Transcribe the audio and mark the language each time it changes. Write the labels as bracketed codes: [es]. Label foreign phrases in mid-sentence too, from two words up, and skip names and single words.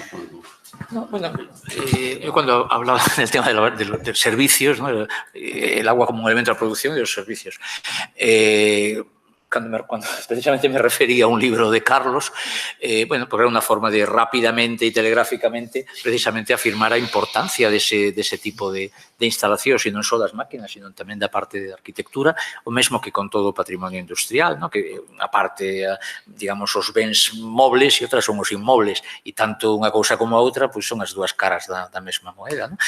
[es] No, bueno, yo cuando hablaba del tema de servicios, ¿no? El agua como un elemento de la producción y los servicios, cuando precisamente me refería a un libro de Carlos, bueno, porque era una forma de rápidamente y telegráficamente precisamente afirmar [gl] a importancia de ese tipo de instalacións, e non só das máquinas, sino tamén da parte de arquitectura, o mesmo que con todo o patrimonio industrial, [es] ¿no? [gl] Que a parte, digamos, os bens mobles e outras son os inmobles, e tanto unha cousa como a outra pois son as dúas caras da mesma moeda, ¿no?